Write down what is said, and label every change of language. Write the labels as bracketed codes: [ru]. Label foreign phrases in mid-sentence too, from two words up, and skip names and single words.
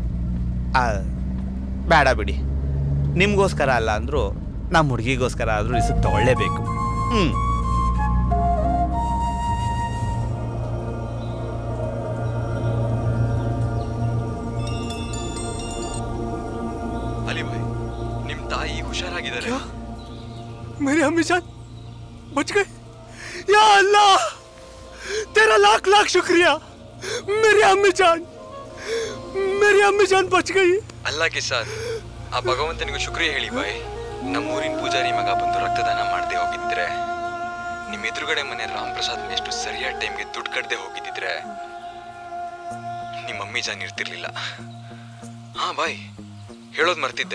[kn] ಬೇಡ ಬಿಡಿ, ನಿಮಗೋಸ್ಕರ ಅಲ್ಲ ಅಂದರೂ ನಮ್ಮ ಹುಡುಗಿಗೋಸ್ಕರ ಆದರೂ ರಿಸ್ಕ್ ತಗೊಳ್ಳೇಬೇಕು. ಅಲಿ ಭಾಯ್, ನಿಮ್ಮ ತಾಯಿ ಹುಷಾರಾಗಿದ್ದಾರೆ. [hi] मेरी अम्मी जान बच गई। या अल्लाह, तेरा लाख लाख शुक्रिया। मेरी अम्मी जान बच गई। [kn] ಅಲ್ಲ ಕಿಸಾನ್, ಆ ಭಗವಂತನಿಗೂ ಶುಕ್ರಿಯ ಹೇಳಿ ಬಾಯ್. ನಮ್ಮೂರಿನ ಪೂಜಾರಿ ಮಗ ಬಂದು ರಕ್ತದಾನ ಮಾಡದೆ ಹೋಗಿದ್ರೆ, ನಿಮ್ಮ ಎದುರುಗಡೆ ಮನೆ ರಾಮ್ ಪ್ರಸಾದ್ ಎಷ್ಟು ಸರಿಯಾದ ಟೈಮ್ಗೆ ದುಡ್ಡು ಕಟ್ಟದೆ ಹೋಗಿದ್ದಿದ್ರೆ ನಿಮ್ಮ ಮಮ್ಮಿ ಜಾನ್ ಇರ್ತಿರ್ಲಿಲ್ಲ. ಹಾ ಬಾಯ್, ಹೇಳೋದು ಮರ್ತಿದ್ದೆ.